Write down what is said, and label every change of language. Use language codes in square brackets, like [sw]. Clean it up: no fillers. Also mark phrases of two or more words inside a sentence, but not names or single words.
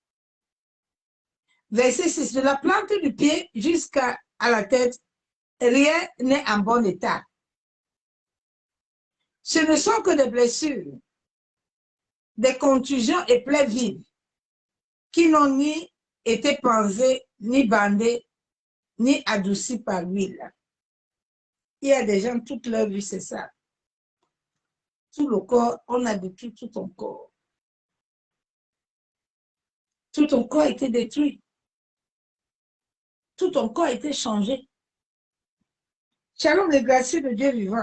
[fr] Verset 6. De la plante du pied jusqu'à la tête, rien n'est en bon état. Ce ne sont que des blessures, des contusions et plaies vives qui n'ont ni été pansées, ni bandées, ni adoucies par l'huile. Il y a des gens, toute leur vie, c'est ça. Tout le corps, on a détruit tout ton corps. Tout ton corps a été détruit. Tout ton corps a été changé. Shalom, les gracieux de Dieu vivant.